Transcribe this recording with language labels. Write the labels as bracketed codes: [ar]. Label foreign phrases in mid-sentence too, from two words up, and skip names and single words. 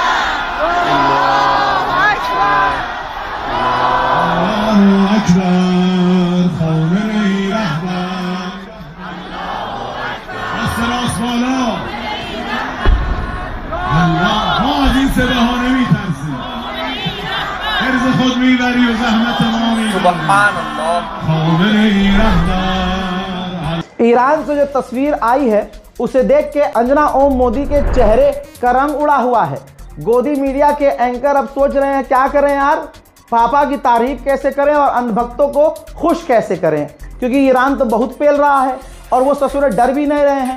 [ar] الله اکبر [fa] خامنه ای رهبر، دست راست بالا. ما از این صداها نمیترسیم، حرز خود میبری و زحمت ما میبری. [ar] سبحان الله [fa] خامنه ای رهبر। [hi] ईरान से जो तस्वीर आई है उसे देख के अंजना ओम मोदी के चेहरे का रंग उड़ा हुआ है। गोदी मीडिया के एंकर अब सोच रहे हैं क्या करें यार, पापा की तारीफ कैसे करें और अंधभक्तों को खुश कैसे करें, क्योंकि ईरान तो बहुत पेल रहा है और वो ससुर डर भी नहीं रहे हैं।